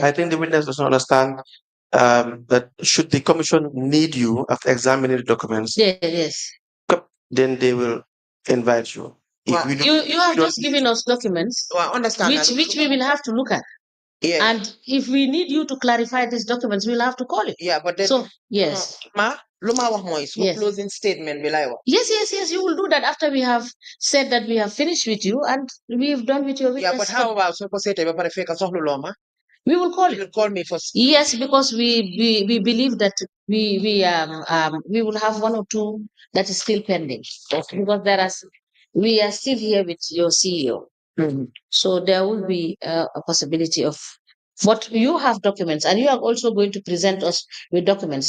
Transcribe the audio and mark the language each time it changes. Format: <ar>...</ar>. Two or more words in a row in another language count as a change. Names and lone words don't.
<en>I think the witness doesn't understand that should the commission need you after examining the documents, yes, then they will invite you. You have just given us documents, understand which we will have to look at. Yeah. And if we need you to clarify these documents, we'll have to call you. Yeah, but then, So, yes.</en> <wo>Luma wax mooy suma</wo> <en>Yes. closing statement</en> <wo>bi lay wax.</wo> <en>Yes, you will do that after we have said that we have finished with you and we've done with your Yeah, witness. but how about</en> <wo>soo ko seetee ba pare fekk soxla loo ma?</wo> <en>We will call You you. will call me first. Yes, because we believe that we will have one or two that is still pending. Okay. Because we are still here with your CEO. So there will be a possibility of what you have documents, and you are also going to present us with documents.</en>